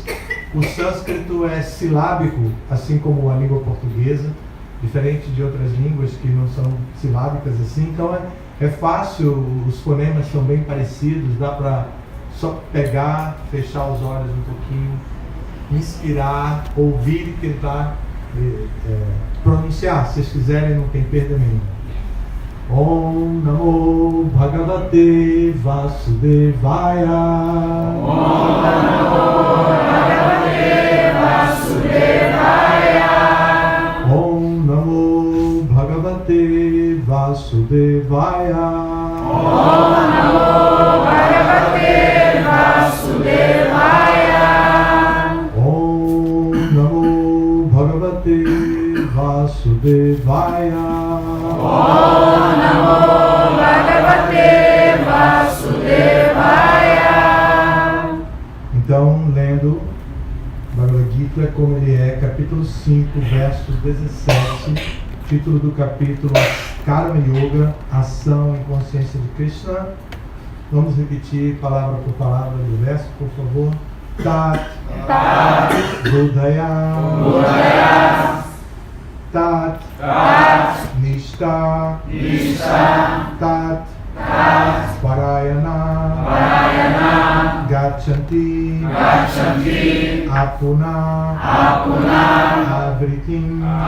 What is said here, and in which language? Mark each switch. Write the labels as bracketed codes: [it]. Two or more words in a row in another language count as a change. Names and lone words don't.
[pt] O sânscrito é silábico, assim como a língua portuguesa, diferente de outras línguas que não são silábicas assim. Então é fácil, os fonemas são bem parecidos, dá para só pegar, fechar os olhos um pouquinho, inspirar, ouvir e tentar pronunciar. Se vocês quiserem, não tem perda nenhuma. [sa] Om Namo Bhagavate Vasudevaya. Om Namo Bhagavate Vasudevaya. Om Namo Bhagavate Vasudevaya. Om Namo Bhagavate Vasudevaya. Om Namo Bhagavate Vasudevaya. Om Namo Bhagavate Vasudevaya. [pt] Então, lendo Bhagavad Gita como ele é, capítulo 5, versos 17, título do capítulo Karma Yoga, Ação em Consciência de Krishna. Vamos repetir palavra por palavra do verso, por favor. [sa] Tat Budaya Tat Nishta Tat Parayana Gachanti Apuna Avritim